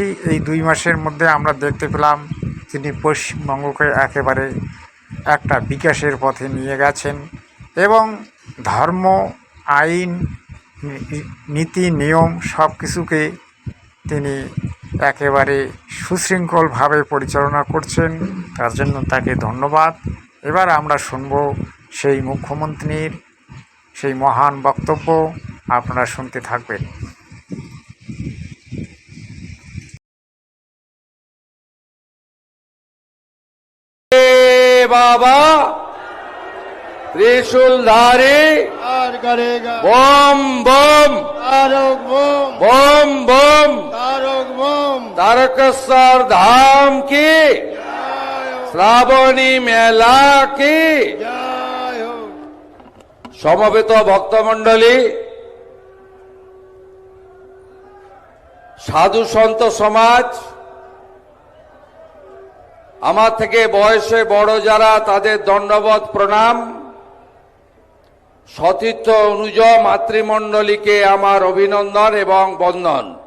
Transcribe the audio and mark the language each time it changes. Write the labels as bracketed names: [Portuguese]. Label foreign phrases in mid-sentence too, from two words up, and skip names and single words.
[Bangla] এই 2 মাসের মধ্যে আমরা দেখতে পেলাম তিনি পশ্চিমবঙ্গকে একেবারে একটা বিকাশের পথে নিয়ে গেছেন এবং ধর্ম, আইন, নীতি, নিয়ম সব কিছুকে তিনি একেবারে সুশৃঙ্খলভাবে পরিচালনা করছেন। তার জন্য তাকে ধন্যবাদ। এবার আমরা শুনব সেই মুখ্যমন্ত্রীর সেই মহান বক্তব্য। আপনারা শুনতে থাকবেন। [Hindi] बाबा त्रिशूलधारी करेगा बम बम तारक बम बम बम तारक बम तारकेश्वर धाम की श्रावणी मेला की जय हो। [Bangla] সমবেত ভক্তমণ্ডলী, সাধু সন্ত সমাজ, আমার থেকে বয়সে বড় যারা তাদের দণ্ডবত প্রণাম। সতীর্থ অনুজ মাতৃমণ্ডলীকে আমার অভিনন্দন এবং বন্দন।